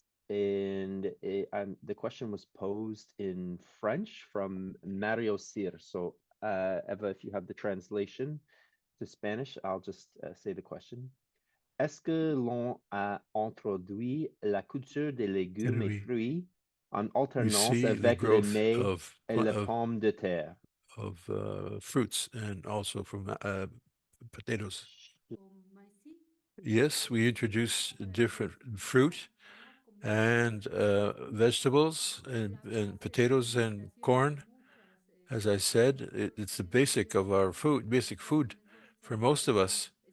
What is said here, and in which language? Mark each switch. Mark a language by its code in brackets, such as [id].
[en] And the question was posed in French from Mario Sir. So Eva, if you have the translation to Spanish, I'll just say the question. [fr] Est-ce que l'on a introduit la culture des légumes et fruits en alternance avec les mets et les pommes de terre? [en] Of fruits and also from potatoes. Yes, we introduce different fruit and vegetables and potatoes and corn. As I said, it's the basic of our food, basic food for most of us.